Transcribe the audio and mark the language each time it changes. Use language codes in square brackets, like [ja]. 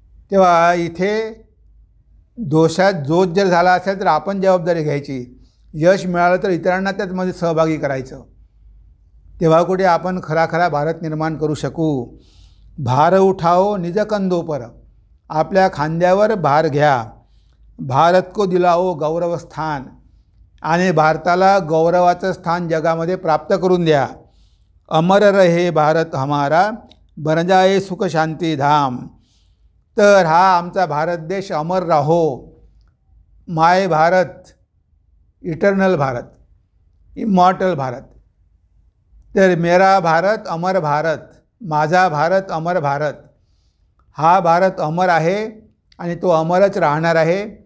[mr] तेव्हा इथे दोषात जोत जर झाला असेल तर आपण जबाबदारी घ्यायची. यश मिळालं तर इतरांना त्यामध्ये सहभागी करायचं. तेव्हा कुठे आपण खरा भारत निर्माण करू शकू. [hi] भार उठाओ निज कंधों पर. [mr] आपल्या खांद्यावर भार घ्या. [hi] भारत को दिलाओ गौरव स्थान. [mr] आणि भारताला गौरवाचं स्थान जगामध्ये प्राप्त करून द्या. [hi] अमर रहे भारत हमारा, बन जाए सुख शांती धाम. [mr] तर हा आमचा भारत देश अमर राहो. [en] My Bharat, eternal Bharat, immortal Bharat. [mr] तर [hi] मेरा भारत अमर भारत, [mr] माझा भारत अमर भारत. हा भारत अमर आहे आणि तो अमरच राहणार आहे.